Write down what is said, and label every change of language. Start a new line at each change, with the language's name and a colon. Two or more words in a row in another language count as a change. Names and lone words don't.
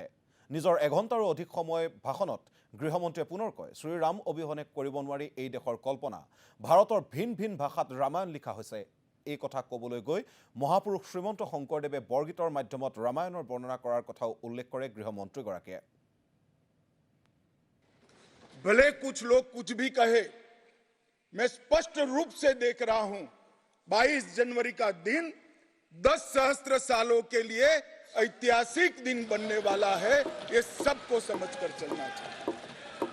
Assamese: নিজৰ এঘণ্টাৰো অধিক সময় ভাষণত গৃহমন্ত্ৰীয়ে পুনৰ কয় শ্ৰী ৰাম অবিহনে কৰিব নোৱাৰি এই দেশৰ কল্পনা। ভাৰতৰ ভিন ভিন ভাষাত ৰামায়ণ লিখা হৈছে। এই কথা ক'বলৈ গৈ মহাপুৰুষ শ্ৰীমন্ত শংকৰদেৱে বৰগীতৰ মাধ্যমত ৰামায়ণৰ বৰ্ণনা কৰাৰ কথাও উল্লেখ কৰে গৃহমন্ত্ৰীগৰাকীয়ে।
Hindi: भले कुछ लोग कुछ भी कहे, मैं स्पष्ट रूप से देख रहा हूं 22 जनवरी का दिन 10 सहस्त्र सालों के लिए ऐतिहासिक दिन बनने वाला है। ये सबको समझकर चलना चाहिए।